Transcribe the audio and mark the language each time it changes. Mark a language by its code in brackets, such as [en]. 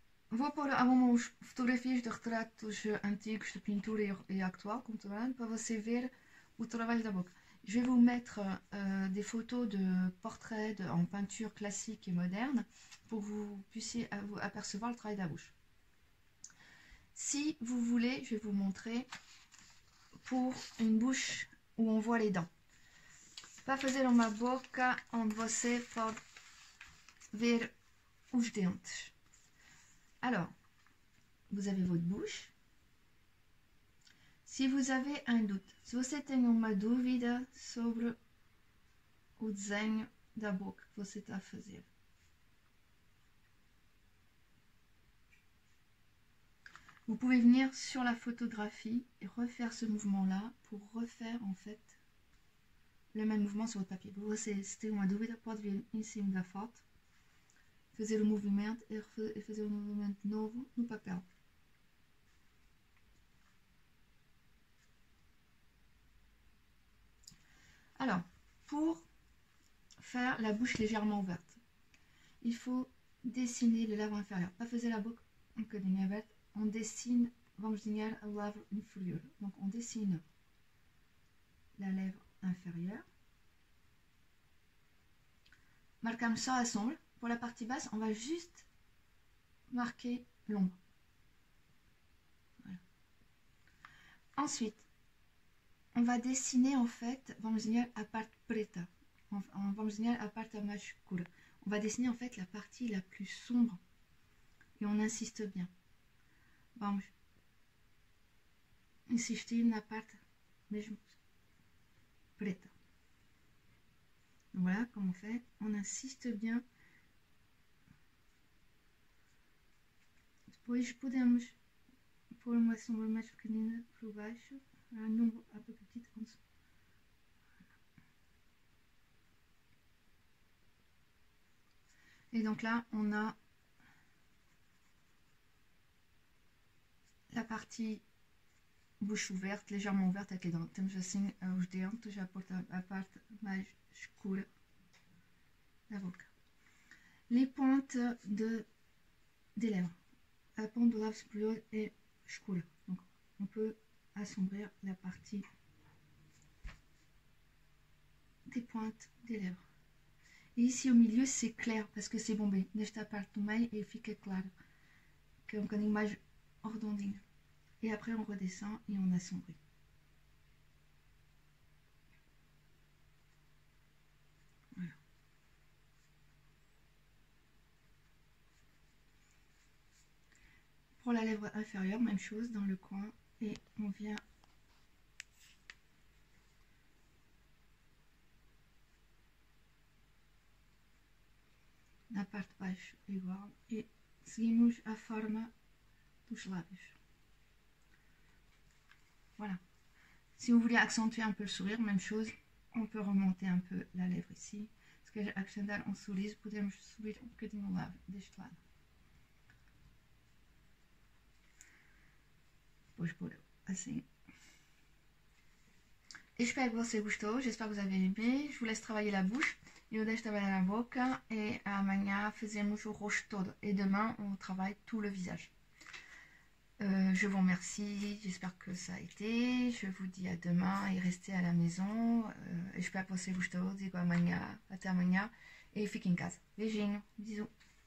[pt] Vou pôr algumas fotografias de retratos antigos de pintura e atual, contemporâneo, para você ver o trabalho da boca. [fr] Je vais vous mettre des photos de portraits en peinture classique et moderne pour que vous puissiez apercevoir le travail de la bouche. Si vous voulez, je vais vous montrer pour une bouche où on voit les dents. [pt] Para fazer uma boca onde você pode ver os dentes. [fr] Alors, vous avez votre bouche. Se vous avez un doute, [pt] se você tem uma dúvida sobre o desenho da boca que você está a fazer, [fr] vous pouvez venir sur la photographie et refaire ce mouvement-là pour refaire en fait le même mouvement sur votre papier. [pt] Você tem uma dúvida, pode vir em cima da foto, fazer o movimento e fazer um movimento novo no papel. [fr] Alors, pour faire la bouche légèrement ouverte, il faut dessiner le lèvre inférieur. [pt] Para fazer a boca um bocadinho aberta, [fr] on dessine, [pt] vamos desenhar a lèvre inférieure. [fr] Donc on dessine la lèvre inférieure. [pt] Marcamos só a sombra. [fr] Pour la partie basse, on va juste marquer l'ombre. Voilà. Ensuite, on va dessiner en fait, [pt] vamos desenhar a parte preta. Vamos desenhar a parte mais escura. [fr] On va dessiner en fait la partie la plus sombre. Et on insiste bien. [pt] Vamos insistir na parte mesmo preta. [fr] Donc voilà comment on fait. On insiste bien. [pt] Depois podemos pôr uma sombra mais pequenina por baixo, [fr] un nombre un peu petit en dessous. Et donc là, on a la partie bouche ouverte, légèrement ouverte avec les dents. [pt] Temos assim os dentes, já a parte mais escura da boca. [fr] Les pointes des lèvres. La pointe de lèvres supérieure est escura. Donc on peut assombrir la partie des pointes des lèvres. Et ici au milieu c'est clair parce que c'est bombé. [pt] Nesta parte do meio ele fica claro, que é bocadinho mais redondinho. [fr] Et après on redescend et on assombrit. Voilà. Pour la lèvre inférieure, même chose dans le coin et on vient [pt] na parte de baixo igual e seguimos a forma dos lábios. [fr] Voilà. Si vous voulez accentuer un peu le sourire, même chose, on peut remonter un peu la lèvre ici. [pt] Se quer acrescentar sorriso, podemos subir um bocadinho o lábio deste lado. Depois pôr assim. [fr] J'espère que [pt] você gostou, [fr] j'espère que vous avez aimé. Je vous laisse travailler la bouche. [pt] Eu deixo trabalhar a boca e amanhã fazemos o rosto todo. [fr] E demain, on travaille tout le visage. Je vous remercie, j'espère que ça a été. Je vous dis à demain et restez à la maison. [pt] Espero que você gostou. Digo amanhã, até amanhã. E fiquem em casa. Beijinho, bisous.